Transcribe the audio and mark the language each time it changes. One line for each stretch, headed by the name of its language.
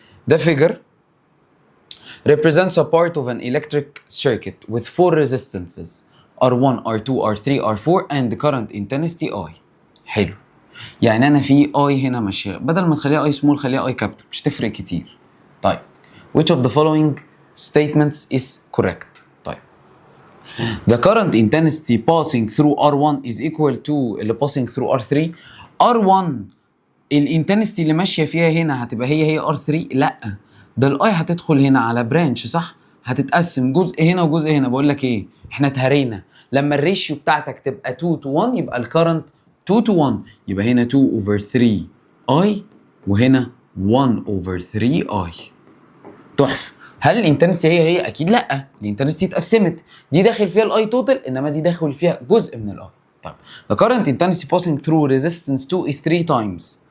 English: The figure represents a part of an electric circuit with 4 resistances R1 R2 R3 R4 and the current intensity I.
Arabic: حلو. يعني انا في I هنا ماشيه، بدل ما تخليها I small خليها I capital، مش هتفرق كتير.
English: طيب which of the following statements is correct؟ طيب the current intensity passing through R1 is equal to
Arabic: اللي
English: passing through R3.
Arabic: R1 الانتنستي اللي ماشيه فيها هنا هتبقى هي R3؟ لا، ده الاي هتدخل هنا على برانش، صح؟ هتتقسم جزء هنا وجزء هنا. بقول لك ايه، احنا اتهرينا. لما الريشيو بتاعتك تبقى 2 to 1 يبقى الكرنت 2 to 1، يبقى هنا 2 over 3 اي وهنا 1 over 3 اي. تحفه. هل الانتنستي هي اكيد لا، الانتنستي اتقسمت، دي داخل فيها الاي توتال انما دي داخل فيها جزء من الاي.
English: طيب the current intensity passing through resistance 2 is 3 times.